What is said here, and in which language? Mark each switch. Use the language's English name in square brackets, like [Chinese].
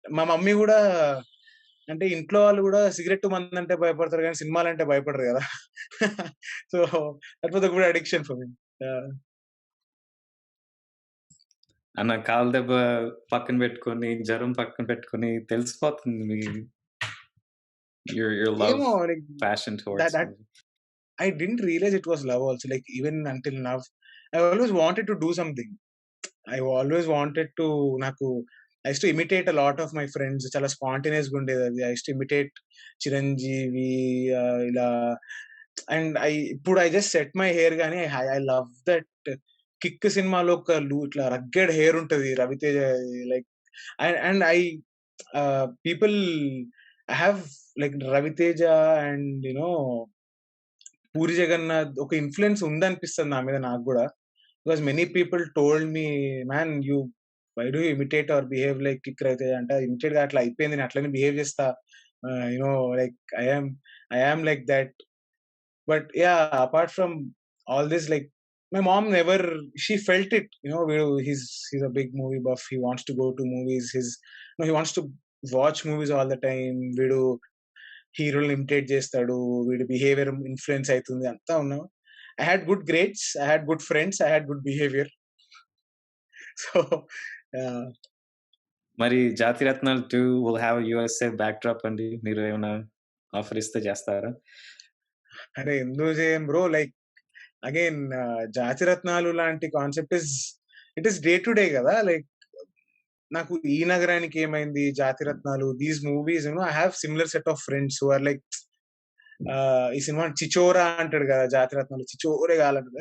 [Telugu] మా మమ్మీ కూడా అంటే ఇంట్లో వాళ్ళు కూడా సిగరెట్ మందంటే భయపడతారు కానీ సినిమాలంటే భయపడరు కదా. [English] So that was a good addiction for me. [Telugu] అన్న కాలు దెబ్బ పక్కన పెట్టుకొని జ్వరం పక్కన పెట్టుకొని తెలిసిపోతుంది మీ [English] your love [Telugu] ఏమో like [English] passion towards that I didn't realize it was love also, like even until now I always wanted to do something. I always wanted to నాకు I used to imitate a lot of my friends. [Telugu] చాలా spontaneous గా ఉండేది అది. [English] I used to imitate [Telugu] Chiranjeevi ఇలా. And ఇప్పుడు [English] I just set my hair [Telugu] గానీ [English] I love that [Telugu] kick సినిమాలో ఒక ఇట్లా రగ్గెడ్ హెయిర్ ఉంటది Raviteja, like and people I have like Raviteja and puri Jagannadh ఒక ఇన్ఫ్లుయెన్స్ ఉందనిపిస్తుంది నా మీద నాకు కూడా. [English] because many people told me, man you why do imitate or behave like kick Raviteja [Telugu] అంటే ఇమిటేట్ గా అట్లా అయిపోయింది, నేను అట్లనే బిహేవ్ చేస్తా, [English] Like I am like that. But yeah apart from all this, like my mom never, she felt it, he's a big movie buff, he wants to go to movies, he wants to watch movies all the time, [Telugu] వీడు హీరోలు imitate చేస్తాడు, వీడి behaviour influence అవుతుంది అంతా ఉన్నావు. [English] I had good grades, I had good friends, I had good behavior. So [Telugu] మరి జాతిరత్నాలు 2 [English] will have a USA backdrop [Telugu] అండి, మీరు ఏమైనా ఆఫర్ ఇస్తే చేస్తారా? అరే ఎందుకు చేయం బ్రో, లైక్ అగైన్ జాతిరత్నాలు లాంటి concept [English] it is day to day [Telugu] కదా. లైక్ నాకు ఈ నగరానికి ఏమైంది, జాతిరత్నాలు, these movies [English] I have similar set of friends who are like [Telugu] ఈ సినిమా చిచోరా అంటాడు కదా, జాతిరత్నాలు చిచోరే కావాలంటాడు.